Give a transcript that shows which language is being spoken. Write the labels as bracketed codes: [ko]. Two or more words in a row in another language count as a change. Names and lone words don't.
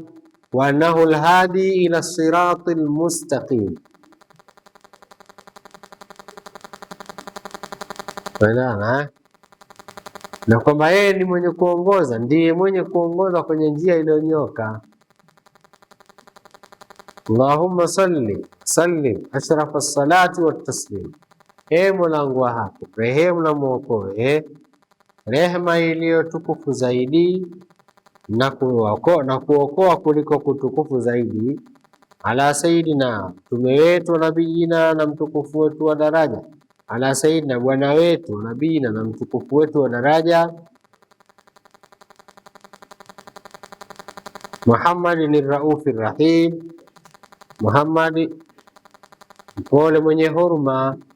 [ar] وأنه الهادي إلى صراط المستقيم, [sw] na kwamba yeye ni mwenye kuongoza, ndiye mwenye kuongoza kwenye njia iliyonyoka. [ar] اللهم صل وسلم أشرف الصلاة والتسليم, [sw] Mola wangu hapo rehemu na muokoe, rehema iliyo tukufu zaidi na kuokoa kuliko kutukufu zaidi, [ar] على سيدنا, [sw] mtume wetu nabiyina, na mtukufu wetu wa daraja, [ar] على سيدنا, [sw] bwana wetu nabiyina, na mtukufu wetu wa daraja, [ar] محمد الرؤوف الرحيم, [sw] Muhammad mpole mwenye huruma.